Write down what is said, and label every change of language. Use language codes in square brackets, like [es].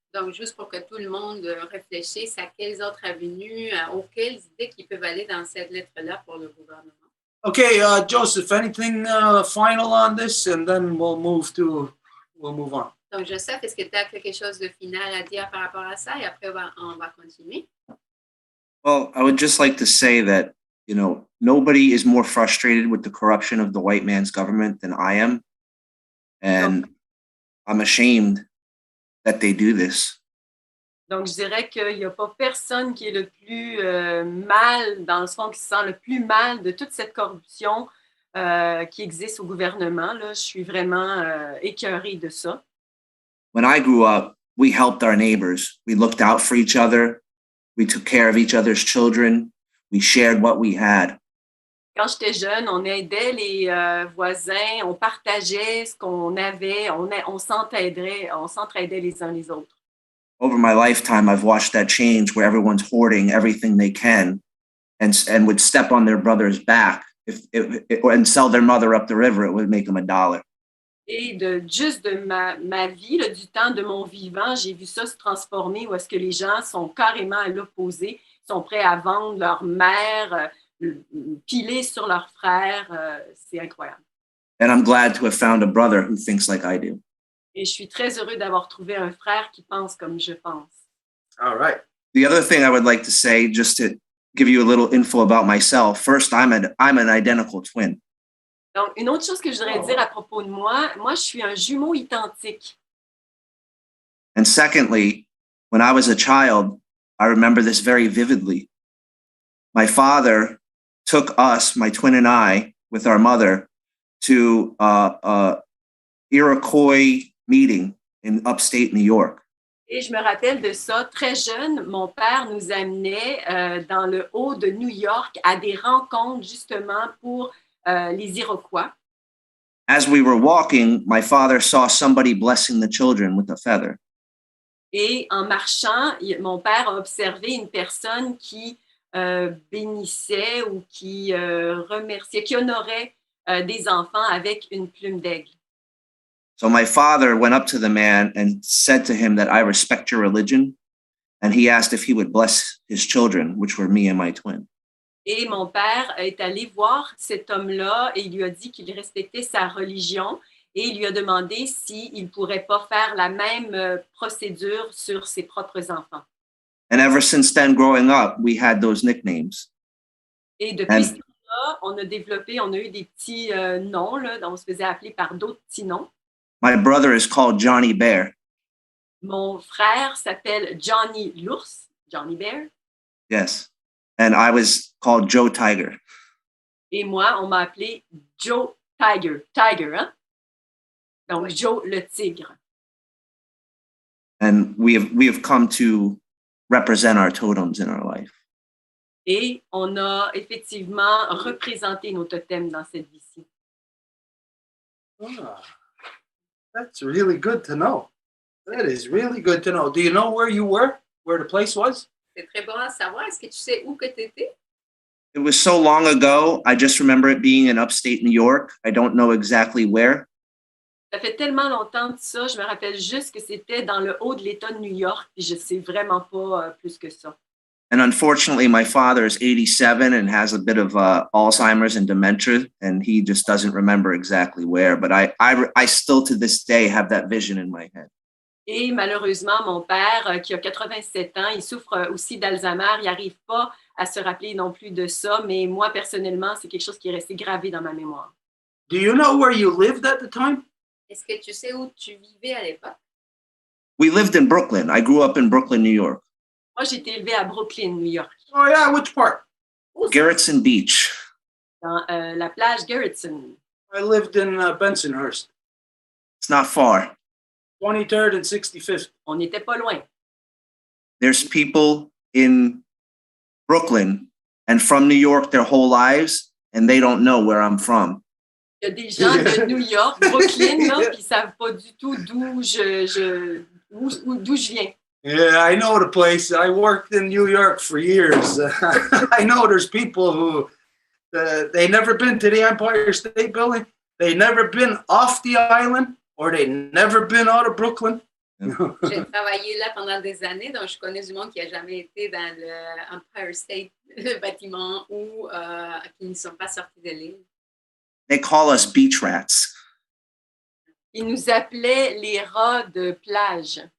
[fr] Donc, juste pour que tout le monde réfléchisse à quelles autres avenues, auxquelles idées qui peuvent aller dans cette lettre-là pour le gouvernement. [en] Okay, Joseph, anything final on this, and then we'll move on. [fr] Donc, Joseph, est-ce que tu as quelque chose de final à dire par rapport à ça? Et après, on va continuer. [en] Well, I would just like to say that, you know, nobody is more frustrated with the corruption of the white man's government than I am. And I'm ashamed that they do this. [fr] Donc, je dirais qu'il n'y a pas personne qui est le plus mal, dans le fond, qui se sent le plus mal de toute cette corruption qui existe au gouvernement. Là, je suis vraiment écœurée de ça. [en] When I grew up, we helped our neighbors. We looked out for each other. We took care of each other's children. We shared what we had. [fr] Quand j'étais jeune, on aidait les voisins, on partageait ce qu'on avait, on s'entraidait les uns les autres. [en] Over my lifetime, I've watched that change where everyone's hoarding everything they can and would step on their brother's back and sell their mother up the river. It would make them $1. [fr] Et de ma vie, là, du temps de mon vivant, j'ai vu ça se transformer où est-ce que les gens sont carrément à l'opposé, sont prêts à vendre leur mère, piler sur leurs frères. C'est incroyable. [en] And I'm glad to have found a brother who thinks like I do. [fr] Et je suis très heureux d'avoir trouvé un frère qui pense comme je pense. [en] All right. The other thing I would like to say, just to give you a little info about myself, first, I'm an identical twin. [fr] Donc, une autre chose que je voudrais dire à propos de moi, je suis un jumeau identique. [en] And secondly, when I was a child, I remember this very vividly. My father took us, my twin and I, with our mother, to Iroquois meeting in upstate New York. [fr] Et je me rappelle de ça, très jeune, mon père nous amenait dans le haut de New York à des rencontres justement pour les Iroquois. [en] As we were walking, my father saw somebody blessing the children with a feather. [fr] Et en marchant, mon père a observé une personne qui bénissait ou qui remerciait, qui honorait des enfants avec une plume d'aigle. [en] So my father went up to the man and said to him that I respect your religion. And he asked if he would bless his children, which were me and my twin. [fr] Et mon père est allé voir cet homme-là et il lui a dit qu'il respectait sa religion et il lui a demandé s'il ne pourrait pas faire la même procédure sur ses propres enfants. [en] And ever since then, growing up, we had those nicknames. [fr] Et depuis ce temps-là, on a eu des petits noms, là, dont on se faisait appeler par d'autres petits noms. [en] My brother is called Johnny Bear. [fr] Mon frère s'appelle Johnny l'ours, Johnny Bear. [en] Yes. And I was called Joe Tiger. [fr] Et moi, on m'a appelé Joe Tiger. Tiger, hein? Donc, Joe le tigre. [en] And we have come to represent our totems in our life. [fr] Et on a effectivement représenté nos totems dans cette vie-ci. [en] Ah, that's really good to know. That is really good to know. Do you know where you were? Where the place was? [fr] C'est très bon à savoir. Est-ce que tu sais où que tu étais? [en] It was so long ago. I just remember it being in upstate New York. I don't know exactly where. [fr] Ça fait tellement longtemps de ça, je me rappelle juste que c'était dans le haut de l'État de New York, puis je ne sais vraiment pas plus que ça. [en] And unfortunately, my father is 87 and has a bit of Alzheimer's and dementia, and he just doesn't remember exactly where. But I still to this day have that vision in my head. [fr] Et malheureusement, mon père, qui a 87 ans, il souffre aussi d'Alzheimer. Il n'arrive pas à se rappeler non plus de ça, mais moi, personnellement, c'est quelque chose qui est resté gravé dans ma mémoire. [en] Do you know where you lived at the time? [fr] Est-ce que tu sais où tu vivais à l'époque? [en] We lived in Brooklyn. I grew up in Brooklyn, New York. [fr] Moi, j'ai été élevée à Brooklyn, New York, [en] Oh, yeah, which part? Gerritsen Beach. [fr] dans la plage Gerritsen. [en] I lived in Bensonhurst, It's not far. 23rd and 65th. [fr] On n'était pas loin. [en] There's people in Brooklyn and from New York their whole lives, and they don't know where I'm from. [fr] Il y a des gens de New York, Brooklyn, là, qui ne savent pas du tout d'où je viens. [en] Yeah, I know the place. I worked in New York for years. I know there's people who they never been to the Empire State Building. they never been off the island or they never been out of Brooklyn. [fr] J'ai travaillé là pendant des années, donc je connais du monde qui n'a jamais été dans le Empire State, le bâtiment, ou qui ne sont pas sortis de l'île. [en] They call us beach rats. [fr] Ils nous appelaient les rats de plage.